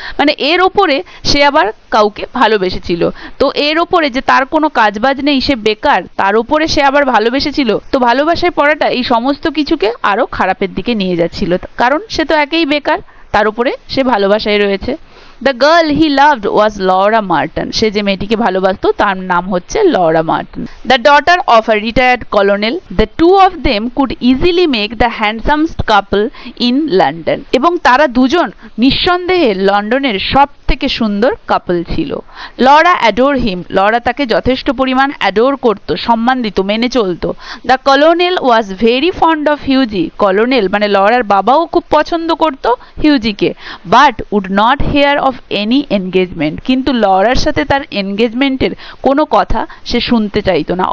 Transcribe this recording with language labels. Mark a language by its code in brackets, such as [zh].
[bn] মানে এর ওপরে সে আবার কাউকে ভালোবেসেছিল, তো এর ওপরে যে তার কোনো কাজবাজ নেই, সে বেকার, তার উপরে সে আবার ভালোবেসেছিল। তো ভালোবাসায় পড়াটা এই সমস্ত কিছুকে আরো খারাপের দিকে নিয়ে যাচ্ছিল, কারণ সে তো একেই বেকার, তার উপরে সে ভালোবাসায় রয়েছে। [en] The girl he loved was Laura Martin, [bn] সে যে মেয়েটিকে ভালোবাসতো তার নাম হচ্ছে [en] Laura Martin, the daughter of a retired colonel. The two of them could easily make the handsomest couple in London, [bn] এবং তারা দুজন নিঃসন্দেহে লন্ডনের সব থেকে সুন্দর কাপল ছিল। [en] Laura adore him, [bn] লরা তাকে যথেষ্ট পরিমাণ অ্যাডোর করতো, সম্মান দিত, মেনে চলতো। [en] the colonel was very fond of Hughie, [bn] colonel মানে লরার বাবাও খুব পছন্দ করতো হিউজিকে, [en] but would not hear of any engagement, [bn] কিন্তু লরার সাথে তার এনগেজমেন্টের কোনো কথা সে শুনতে চাইতো না।